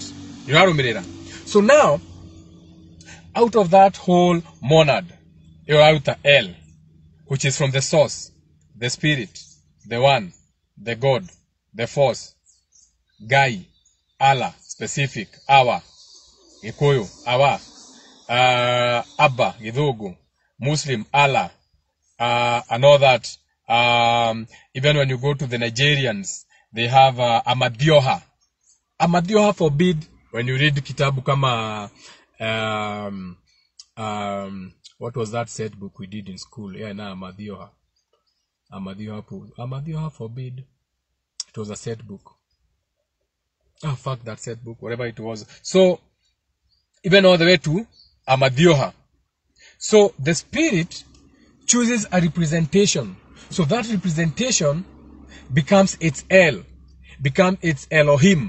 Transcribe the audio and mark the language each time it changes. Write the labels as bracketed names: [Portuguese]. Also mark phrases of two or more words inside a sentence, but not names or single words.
[English] So now, out of that whole monad, you're out the L, which is from the source, the spirit, the one, the God, the force, Guy, Allah, specific, Awa, Gikuyu, Awa, Abba, Githugu, Muslim, Allah, and all that. Even when you go to the Nigerians, they have Amadioha. Amadioha forbid, when you read [Swahili] kitabu kama, [English] what was that set book we did in school? Yeah, na Amadioha. Amadioha forbid. It was a set book. Oh, fuck that set book, whatever it was. So, even all the way to Amadioha. So, the spirit chooses a representation. So, that representation becomes its El, becomes its Elohim.